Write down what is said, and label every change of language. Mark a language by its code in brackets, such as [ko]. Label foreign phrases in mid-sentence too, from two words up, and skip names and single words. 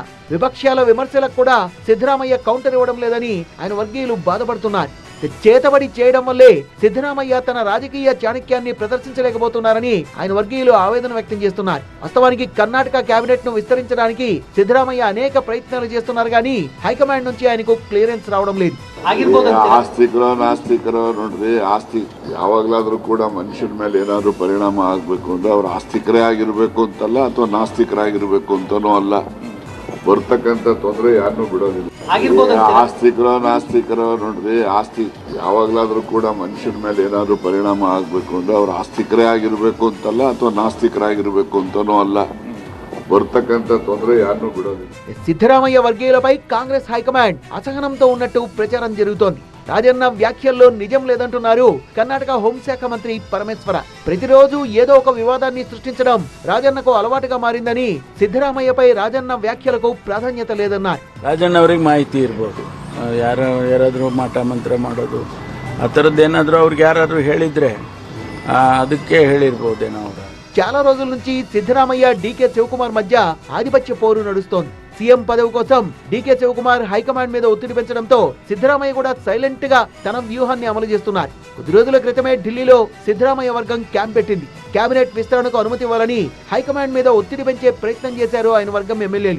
[te] విపక్షాల విమర్శలకు కూడా సిద్ధరామయ్య కౌంటర్ ఇవ్వడం లేదని ఆయన వర్గీయులు బాధపడుతున్నారు. చేతబడి చేయడం వల్లే సిద్ధరామయ్య తన రాజకీయ చాణక్యాన్ని ప్రదర్శించలేకపోతున్నారని ఆయన వర్గీయులు ఆవేదన వ్యక్తం చేస్తున్నారు. వాస్తవానికి కర్ణాటక కేబినెట్ ను విస్తరించడానికి సిద్ధరామయ్య అనేక ప్రయత్నాలు చేస్తున్నారు కానీ హైకమాండ్ నుంచి ఆయనకు ಕ್ಲಿಯರೆನ್ಸ್ రావడం లేదు. [kn] ಆಸ್ತಿಕರೋ ನಾಸ್ತಿಕರೋ ನೋಡ್ರಿ, ಆಸ್ತಿ ಯಾವಾಗ್ಲಾದ್ರೂ ಕೂಡ ಮನುಷ್ಯನ ಮೇಲೆ ಏನಾದ್ರು ಪರಿಣಾಮ ಆಗ್ಬೇಕು ಅಂದ್ರೆ ಅವ್ರು ಆಸ್ತಿಕರೇ ಆಗಿರ್ಬೇಕು ಅಂತಲ್ಲ, ಅಥವಾ ನಾಸ್ತಿಕರಾಗಿರ್ಬೇಕು ಅಂತಾನೂ ಅಲ್ಲ. ಬರ್ತಕ್ಕಂಥ ತೊಂದರೆ ಯಾರನ್ನೂ ಬಿಡೋದಿಲ್ಲ. ಆಸ್ತಿಕರೋ ನಾಸ್ತಿಕರೋ ನೋಡ್ರಿ, ಆಸ್ತಿ ಯಾವಾಗ್ಲಾದ್ರೂ ಕೂಡ ಮನುಷ್ಯನ ಮೇಲೆ ಏನಾದ್ರು ಪರಿಣಾಮ ಆಗ್ಬೇಕು ಅಂದ್ರೆ ಅವ್ರು ಆಸ್ತಿಕರೇ ಆಗಿರ್ಬೇಕು ಅಂತಲ್ಲ, ಅಥವಾ ನಾಸ್ತಿಕರಾಗಿರ್ಬೇಕು ಅಂತಾನೂ ಅಲ್ಲ. బರ್ತಕ್ಕಂಥ ತೊಂದರೆ ಯಾರನ್ನೂ ಬಿಡೋದಿಲ್ಲ. [te] సిద్ధరామయ్య వర్గీయులపై కాంగ్రెస్ హైకమాండ్ అసహనంతో ఉన్నట్టు ప్రచారం జరుగుతోంది. రాజన్న వ్యాఖ్యల్లో నిజం లేదంటున్నారు కర్ణాటక హోంశాఖ మంత్రి పరమేశ్వర. ప్రతిరోజు ఏదో ఒక వివాదాన్ని సృష్టించడం రాజన్నకు అలవాటుగా మారిందని, సిద్ధరామయ్యపై రాజన్న వ్యాఖ్యలకు ప్రాధాన్యత లేదన్నారు. [kn] ರಾಜಣ್ಣ ಅವರಿಗೆ ಮಾಹಿತಿ ಇರ್ಬೋದು, ಯಾರಾದರೂ ಮಾಟ ಮಂತ್ರ ಮಾಡೋದು ಆ ಥರದ್ದೇನಾದರೂ ಅವ್ರಿಗೆ ಯಾರಾದರೂ ಹೇಳಿದರೆ ಅದಕ್ಕೆ ಹೇಳಿರ್ಬೋದೇನೋ ಅವರು. [te] చాలా రోజుల నుంచి సిద్ధరామయ్య డీకే శివకుమార్ మధ్య ఆధిపత్య పోరు నడుస్తోంది. సీఎం పదవి కోసం డీకే శివకుమార్ హైకమాండ్ మీద ఒత్తిడి పెంచడంతో సిద్ధరామయ్య కూడా సైలెంట్ గా తన వ్యూహాన్ని అమలు చేస్తున్నారు. కొద్ది రోజుల క్రితమే ఢిల్లీలో సిద్ధరామయ్య వర్గం క్యాంప్ పెట్టింది. కేబినెట్ విస్తరణకు అనుమతి ఇవ్వాలని హైకమాండ్ మీద ఒత్తిడి పెంచే ప్రయత్నం చేశారు ఆయన వర్గం ఎమ్మెల్యేలు.